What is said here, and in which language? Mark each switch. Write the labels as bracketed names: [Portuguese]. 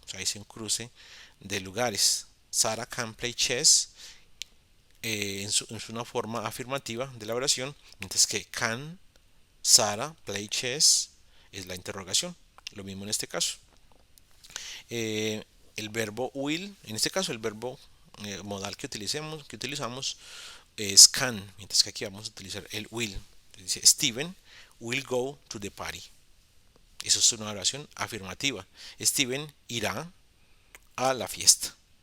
[Spanish] O sea, hice un cruce de lugares. [English] Sara can play chess [Spanish] en una forma afirmativa de la oración, mientras que [English] can Sara play chess [Spanish] es la interrogación. Lo mismo en este caso. Eh, el verbo will, en este caso el verbo modal que utilizamos es can, mientras que aquí vamos a utilizar el will. Dice [English] Steven will go to the party. [Spanish] Eso es una oración afirmativa. Steven irá a la fiesta.